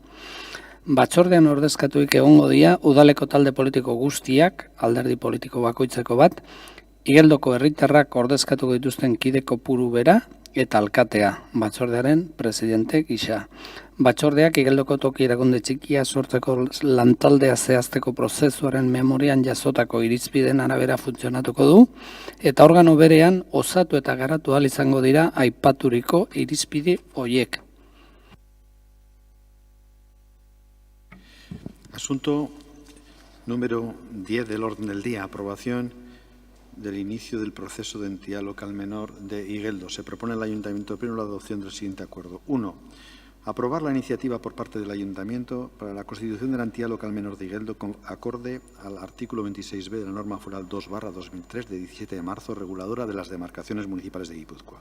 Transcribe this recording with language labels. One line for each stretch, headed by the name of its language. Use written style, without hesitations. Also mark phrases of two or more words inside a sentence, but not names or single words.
Basque: Batzordean ordezkatuik egongo dira udaleko talde politiko guztiak, alderdi politiko bakoitzeko bat, Igeldoko herritarrak ordezkatuko dituzten kide kopuru bera eta alkatea, batzordearen presidente gisa. Batzordeak Igeldoko toki erakunde txikia sortzeko lantaldea zehazteko prozesuaren memorian jasotako irizpideen arabera funtzionatuko du, eta organo berean osatu eta garatu ahal izango dira aipaturiko irizpide horiek.
Spanish: Asunto número 10 del orden del día. Aprobación del inicio del proceso de entidad local menor de Igeldo. Se propone al Ayuntamiento de Pleno la adopción del siguiente acuerdo. 1. Aprobar la iniciativa por parte del Ayuntamiento para la constitución de la entidad local menor de Igeldo acorde al artículo 26b de la norma foral 2/2003 de 17 de marzo, reguladora de las demarcaciones municipales de Guipúzcoa.